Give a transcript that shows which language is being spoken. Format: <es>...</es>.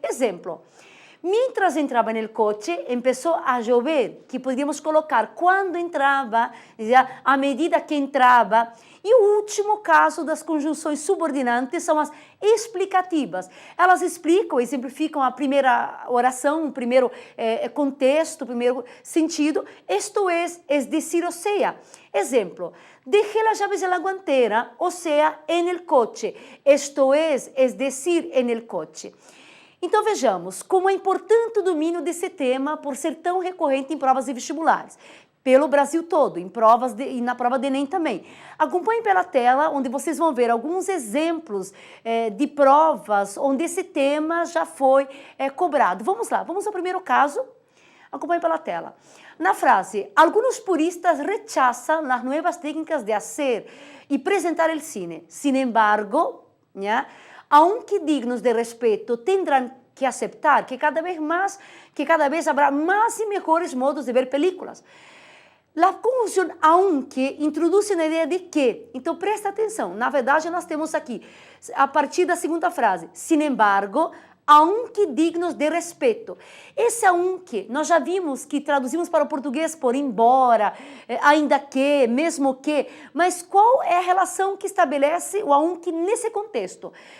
<pt>Exemplo, mientras entrava no coche, começou a chover, que podíamos colocar quando entrava, a medida que entrava. E o último caso das conjunções subordinantes são as explicativas. Elas explicam, exemplificam a primeira oração, o primeiro contexto, o primeiro sentido.</pt> <es>Esto es decir, o sea. Exemplo, dejé las llaves en la guantera, o sea, en el coche. Esto es decir, en el coche.</es> <pt>Então vejamos como é importante o domínio desse tema por ser tão recorrente em provas e vestibulares. Pelo Brasil todo, em provas e na prova do Enem também. Acompanhem pela tela, onde vocês vão ver alguns exemplos de provas onde esse tema já foi cobrado. Vamos lá, vamos ao primeiro caso. Acompanhem pela tela. Na frase,</pt> <es>algunos puristas rechazan las nuevas técnicas de hacer y presentar el cine. Sin embargo, ¿ya? Aunque dignos de respeto, tendrán que aceptar que cada vez habrá más y mejores modos de ver películas.</es> <pt>A conjunção aunque introduz a ideia de que. Então, presta atenção. Na verdade, nós temos aqui, a partir da segunda frase,</pt> <es>sin embargo, aunque dignos de respeito.</es> <pt>Esse aunque, nós já vimos que traduzimos para o português por embora, ainda que, mesmo que, mas qual é a relação que estabelece o aunque nesse contexto?</pt>